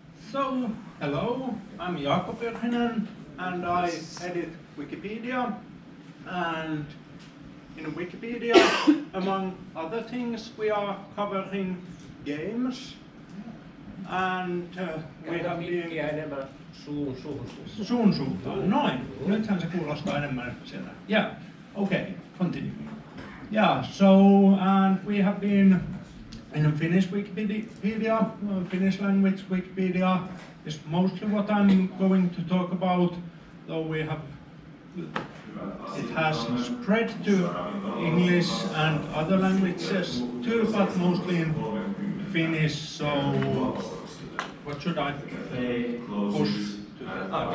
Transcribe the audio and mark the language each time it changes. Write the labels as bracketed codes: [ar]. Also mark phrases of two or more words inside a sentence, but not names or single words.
[en] So, hello, I'm Jaakko Perhinen and I edit Wikipedia. And in Wikipedia, among other things, we are covering games. And we have been... [fi] Suun suuntaan, noin. Nythän se kuulostaa enemmän siellä. [en] Yeah, okay, continue. Yeah, so, and we have been in Finnish Wikipedia, Finnish language Wikipedia is mostly what I'm going to talk about, though we have, it has spread to English and other languages too, but mostly in Finnish, so what should I push to that?